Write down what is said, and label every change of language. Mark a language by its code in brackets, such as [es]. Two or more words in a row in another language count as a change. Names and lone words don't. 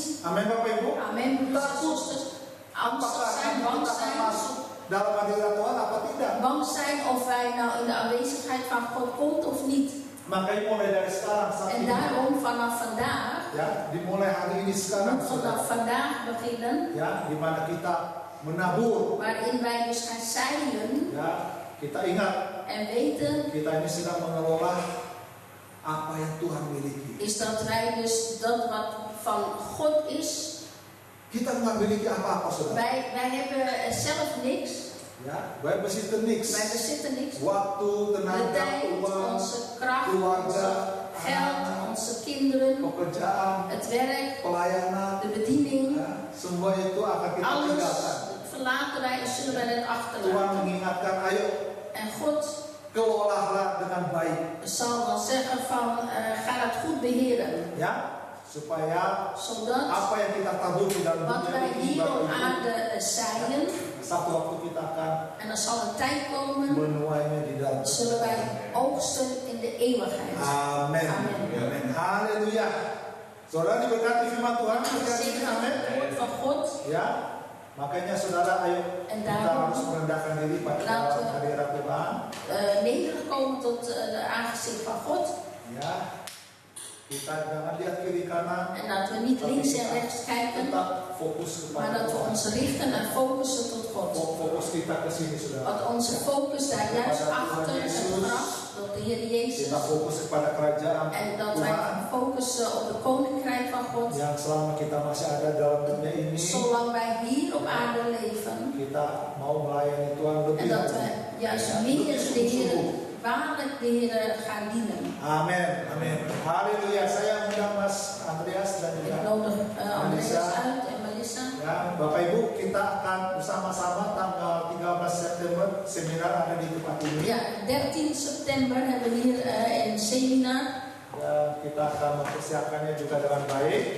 [id] Amin, Bapak Ibu. [nl] Amen. Angstig [id] Apakah [nl] zijn, [id] kita [nl] bang [id] akan [nl] zijn. [id] masuk dalam hadirat Tuhan apa tidak? [nl] Bang zijn of wij nou in de aanwezigheid van God komt of niet. [id] Makanya mulai dari sekarang saat [nl] En [id] ini, [nl] daarom vanaf vandaag, [id] ya, dimulai hari ini sekarang, [nl] moet vanaf vandaag beginnen, [id] ya, di mana kita menabur, [nl] waarin wij dus gaan zeilen [id] ya, kita ingat [nl] en weten, [id] kita ini sedang mengelola apa yang Tuhan miliki. [nl] is dat wij dus dat wat van God is, [id] Kita nggak miliki apa-apa, saudara. [nl] wij hebben zelf niks, Ya, wij bezitten niks. wij bezitten niks. [id] Waktu, [nl] De [id] tenaga, [nl] tijd, [id] uang, [nl] onze kracht, [id] keluarga, [nl] onze geld, [id] anak, [nl] onze kinderen, [id] pekerjaan, [nl] het werk, [id] pelayanan, [nl] de bediening, [id] ya, semua itu akan kita [nl] alles [id] tinggalkan. [nl] verlaten wij en zullen wij het [id] Tuhan [nl] achterlaten. [id] mengingatkan, ayo [nl] En God [id] kelolalah dengan baik, [nl] zal dan zeggen van ga het goed beheren, [id] ya, supaya [nl] zodat [id] apa yang kita tabur di dalam [nl] wat [id] dunia [nl] wij [id] ini, [nl] hier op [id] Bapak Ibu, [nl] aarde zaaien, [id] satu waktu kita akan [nl] en er zal een tijd komen, [id] menuainya di dalam [nl] zullen wij oogsten in de eeuwigheid. [id] Amin. Amin. Amin. Haleluya. Saudara diberkati firman Tuhan, [nl] Gezegend [id] amin. [nl] het woord van God. [id] Ya, makanya saudara ayo [nl] En [id] kita [nl] daarom [id] harus merendahkan diri pada [nl] laten we [id] hadirat Tuhan. [nl] nederig komen tot de aangezicht van God. [id] Ya, kita jangan lihat kiri kanan, [nl] En dat we niet links en rechts kijken, [id] tetap fokus [nl] maar [id] kepada [nl] dat we [id] Tuhan. [nl] ons richten en focussen tot God. [id] Fokus kita ke sini, saudara. [nl] Want onze focus daar juist achter het graf, tot de Heer Jezus. [id] Kita fokus kepada kerajaan [nl] En dat [id] Tuhan [nl] wij focussen op het koninkrijk van God. [id] yang selama kita masih ada dalam dunia ini, [nl] Zolang wij hier op aarde leven. [id] kita mau melayani Tuhan lebih [nl] En dat we [id] lagi. [nl] juist meer de Heer, waarlijk de Heer gaan dienen. [id] Amin, amin. Haleluya. Saya undang Mas Andreas dan [nl] Ik [id] juga [nl] nodig Andreas uit en Melissa. [id] ya, Bapak Ibu, kita akan bersama-sama tanggal 13 September seminar ada di tempat ini. [nl] Ja, 13 september hebben we hier een seminar. [id] Ya, kita akan mempersiapkannya juga dengan baik